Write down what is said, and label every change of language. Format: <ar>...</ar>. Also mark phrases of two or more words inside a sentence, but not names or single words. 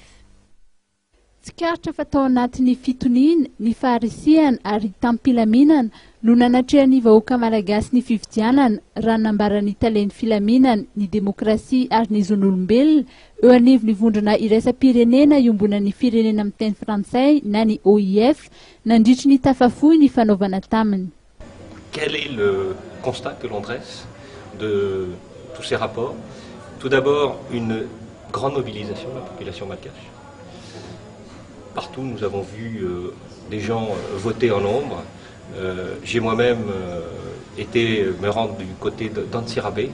<mg>Tsikaritra fa tao anatin'ny fitoniana ny faharisiana ary tampilaminana no nanatrehan'ny vahoaka malagasy ny fifidianana raha nambaran'ny talen'ny filaminana ny demokrasia ary ny zon'olombelona eo anivon'ny vondrona iraisam-pirenena iombonan'ny firenena amin'ny teny frantsay na ny OIF nandritry ny tafafohy ny fanaovana taminy.</mg> <fr>Quel est le constat que l'on dresse de tous ces rapports? Tout d'abord, une grande mobilisation de la population malgache. Partout, nous avons vu des gens voter en nombre. J'ai moi-même été me rendre du côté d'Antsirabe.</fr>